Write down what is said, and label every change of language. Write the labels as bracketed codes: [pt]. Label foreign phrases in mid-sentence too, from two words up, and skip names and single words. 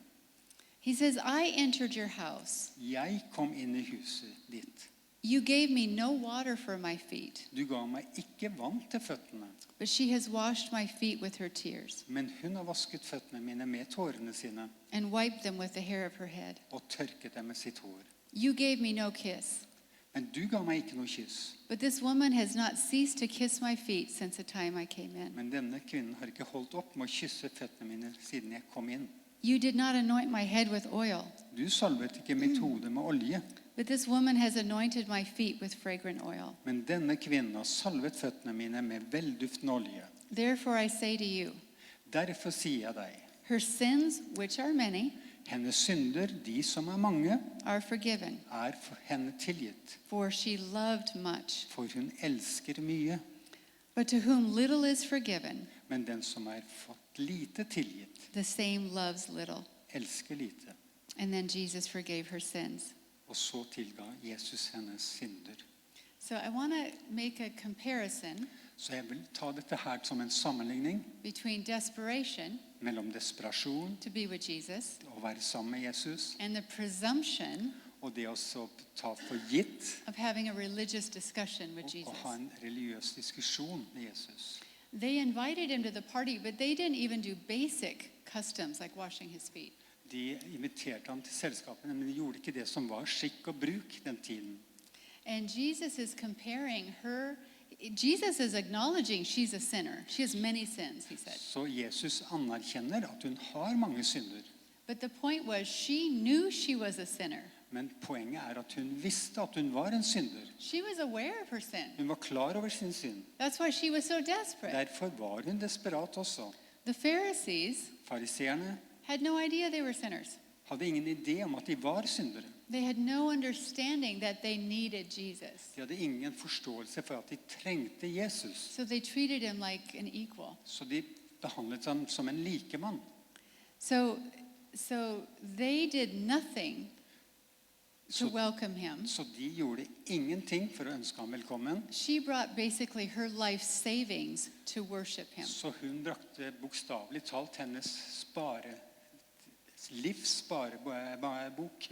[en] He says, I entered your house. [no] Jeg kom inn i huset ditt. [en] You gave me no water for my feet, [no] Du ga meg ikke vann til føttene, [en] but she has washed my feet with her tears [no] men hun har vasket føttene mine med tårene sine [en] and wiped them with the hair of her head. [no] og tørket dem med sitt hår. [en] You gave me no kiss, [no] Men du ga meg ikke noe kyss. [en] but this woman has not ceased to kiss my feet since the time I came in. [no] Men denne kvinnen har ikke holdt opp med å kysse føttene mine siden jeg kom inn. [en] You did not anoint my head with oil, [no] Du salvet ikke mitt hode med olje, [en] but this woman has anointed my feet with fragrant oil. [no] men denne kvinnen har salvet føttene mine med velduftende olje. [en] Therefore I say to you, [no] Derfor sier jeg deg, [en] her sins, which are many, [no] hennes synder, de som er mange, [en] are forgiven, [no] for henne tilgitt, [en] for she loved much. [no] for hun elsker mye. [en] But to whom little is forgiven, [no] Men den som er fått lite tilgitt, [en] the same loves little. [no] elsker lite. [en] And then Jesus forgave her sins. [no] Og så tilga Jesus hennes synder. [en] So I want to make a comparison [no] Så jeg vil ta dette her som en sammenligning [en] between desperation [no] mellom desperasjon [en] to be with Jesus [no] og være sammen med Jesus, [en] and the presumption [no] og det å så ta for gitt [en] of having a religious discussion with [no] og [en] Jesus. [no] ha en religiøs diskusjon med Jesus. [en] They invited him to the party, but they didn't even do basic customs like washing his feet. [no] De inviterte ham til selskapene, men de gjorde ikke det som var skikk og bruk den tiden. [en] And Jesus is comparing her. Jesus is acknowledging she's a sinner. She has many sins, he said. [no] Så Jesus anerkjenner at hun har mange synder. [en] But the point was she knew she was a sinner. [no] Men poenget er at hun visste at hun var en synder. [en] She was aware of her sin. [no] Hun var klar over sin synd. [en] That's why she was so desperate. [no] Derfor var hun desperat også. [en] The Pharisees [no] Fariseerne [en] had no idea they were sinners. [no] hadde ingen idé om at de var syndere. [en] They had no understanding that they needed Jesus. [no] De hadde ingen forståelse for at de trengte Jesus. [en] So they treated him like an equal. [no] Så de behandlet ham som en likemann. [en] So they did nothing to [no] Så, [en] welcome him. [no] så de gjorde ingenting for å ønske ham velkommen. [en] She brought basically her life savings to worship him. [no] Så hun brakte bokstavelig talt hennes livssparebok.